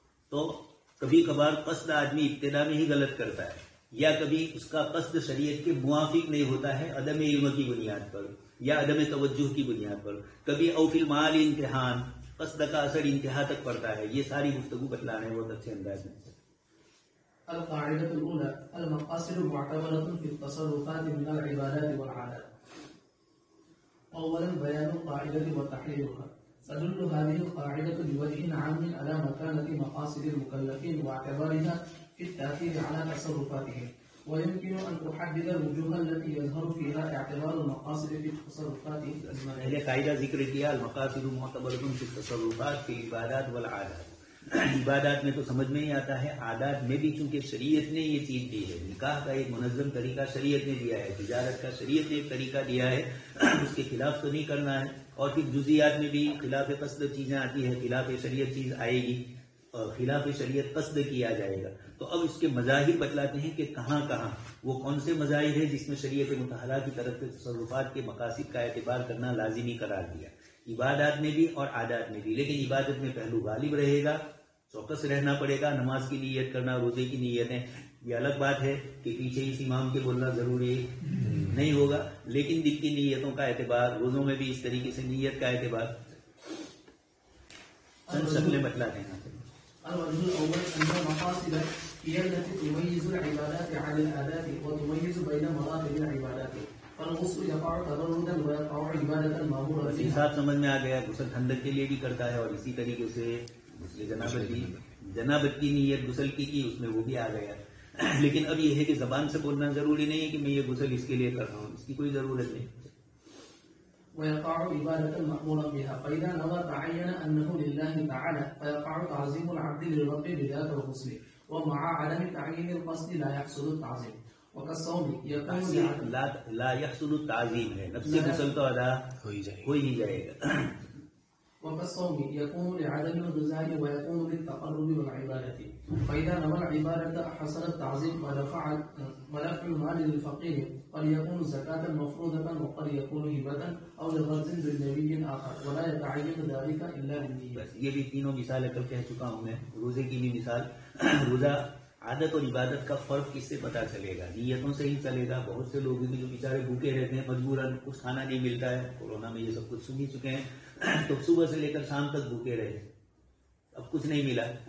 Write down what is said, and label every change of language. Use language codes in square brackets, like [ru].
[ur] تو کبھی کبھار قصد آدمی ابتدا میں ہی غلط کرتا ہے، یا کبھی اس کا قصد شریعت کے موافق نہیں ہوتا ہے عدم علم کی بنیاد پر یا عدم توجہ کی بنیاد پر. کبھی او فی المعال امتحان، قصد کا اثر انتہا تک پڑتا ہے. یہ ساری گفتگو بتلانا ہے بہت اچھے انداز میں. [ar] القاعدة الأولى المقاصد معتبرة في التصرفات من العبادات والعادات. أولا بيان القاعدة وتحليلها. تدل هذه القاعدة بوجه عام على مكانة مقاصد المكلفين واعتبارها في التأثير على تصرفاتهم، ويمكن أن تحدد الوجوه التي يظهر فيها اعتبار المقاصد في التصرفات. [ur] پہلے قاعدہ ذکر کیا [ar] المقاصد معتبرة في التصرفات في العبادات والعادات. [ur] عبادات میں تو سمجھ میں ہی آتا ہے، عادات میں بھی چونکہ شریعت نے یہ چیز دی ہے، نکاح کا ایک منظم طریقہ شریعت نے دیا ہے، تجارت کا شریعت نے ایک طریقہ دیا ہے، اس کے خلاف تو نہیں کرنا ہے. اور پھر جزیات میں بھی خلاف قصد چیزیں آتی ہیں، خلاف شریعت چیز آئے گی اور خلاف شریعت قصد کیا جائے گا. تو اب اس کے مظاہر بتلاتے ہیں کہ کہاں کہاں وہ کون سے مظاہر ہیں جس میں شریعت مطہرہ کی طرف سے تصرفات کے مقاصد کا اعتبار کرنا لازمی قرار دیا، عبادات میں بھی اور عادات میں بھی. لیکن عبادت میں پہلو غالب رہے گا، چوکس رہنا پڑے گا، نماز کی نیت کرنا، روزے کی نیتیں، یہ الگ بات ہے کہ پیچھے اس امام کے بولنا ضروری نہیں ہوگا، لیکن دل کی نیتوں کا اعتبار، روزوں میں بھی اس طریقے سے نیت کا اعتبار. چند شکلیں بتلاتے ہیں. [ar] الوجه الأول أن المقاصد هي التي تميز العبادات عن العادات وتميز بين مراتب العبادات. فالغسل يقع تبردا ويقع عبادة مأمورة بها. [ur] صاحب سمجھ میں آ گیا، غسل ٹھنڈک کے لیے بھی کرتا ہے، اور اسی طریقے سے جنابت کی نیت غسل کی اس میں وہ بھی آ گیا. لیکن اب یہ ہے کہ زبان سے بولنا ضروری نہیں ہے کہ میں یہ غسل اس کے لیے کر رہا ہوں، اس کی کوئی ضرورت نہیں. [ar] ويقع عبادة مأمورا بها، فإذا نوى تعين أنه لله تعالى فيقع تعظيم العبد للرب بذات الغسل، ومع عدم تعيين القصد لا يحصل التعظيم. وكالصوم يكون لا يحصل التعظيم [ur] ہے، نفس غسل تو ادا ہو ہی جائے گا. [ar] وكالصوم يكون لعدم الغذاء ويكون للتقرب والعبادة. فإذا نوى العبادة حصل التعظيم ودفع المال للفقير، قد يكون زكاة مفروضة وقد يكون هبة أو لغرض بالنبي آخر، ولا يتعين ذلك إلا بالنية. [ur] بس یہ بھی تینوں مثالیں کل کہہ چکا ہوں میں. روزے کی بھی مثال، روزہ عادت اور عبادت کا فرق کس سے پتا چلے گا؟ نیتوں سے ہی چلے گا. بہت سے لوگ جو بیچارے بھوکے رہتے ہیں مجبوراً، کچھ کھانا نہیں ملتا ہے، کورونا میں یہ سب کچھ سن ہی چکے ہیں، تو صبح سے لے کر شام تک بھوکے رہے، اب کچھ نہیں ملا.